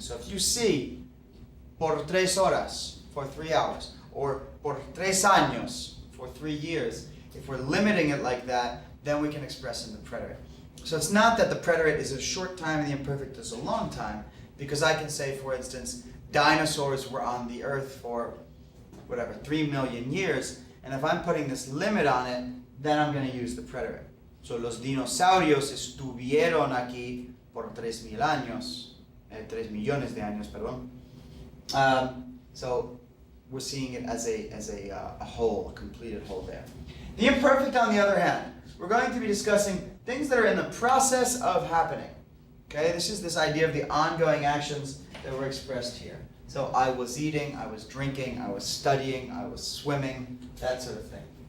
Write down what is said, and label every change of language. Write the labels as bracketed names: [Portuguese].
[English] So if you see [Spanish] por 3 horas, [English] for 3 hours, or [Spanish] por 3 años, [English] for 3 years, if we're limiting it like that, then we can express in the preterite. So it's not that the preterite is a short time and the imperfect is a long time, because I can say, for instance, dinosaurs were on the earth for 3 million years, and if I'm putting this limit on it, then I'm going to use the preterite. So [Spanish] los dinosaurios estuvieron aquí por 3,000 años, 3 millones de años, perdón. [English] So we're seeing it as a whole, a completed whole there. The imperfect, on the other hand, we're going to be discussing things that are in the process of happening. Okay, this is this idea of the ongoing actions that were expressed here. So I was eating, I was drinking, I was studying, I was swimming, that sort of thing.